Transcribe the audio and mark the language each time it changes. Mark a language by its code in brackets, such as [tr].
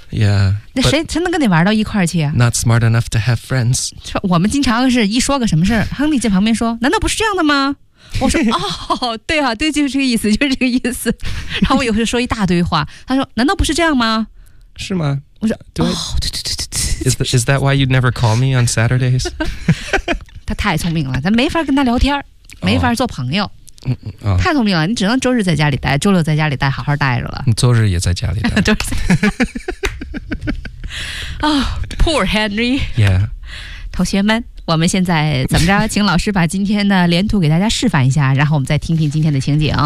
[en] Yeah. [zh] 那谁能跟你玩到一块儿去啊？ [en] Not smart enough to have friends. [zh] 我们经常是一说个什么事儿，亨利在旁边说，难道不是这样的吗？我说哦，对啊，对，就是这个意思，就是这个意思。然后我有时候说一大堆话，他说难道不是这样吗？是吗？我说哦，对。 [en] Is that why you'd never call me on Saturdays? [zh] 他太聪明了，咱没法跟他聊天，没法做朋友。 [en] Oh. [zh] 太聪明了，你只能周日在家里待，周六在家里待，好好待着了。周日也在家里待。周日。 [en] 啊，Poor Henry. Yeah. [zh] 同学们。我们现在怎么着，请老师把今天的连图给大家示范一下，然后我们再听听今天的情景。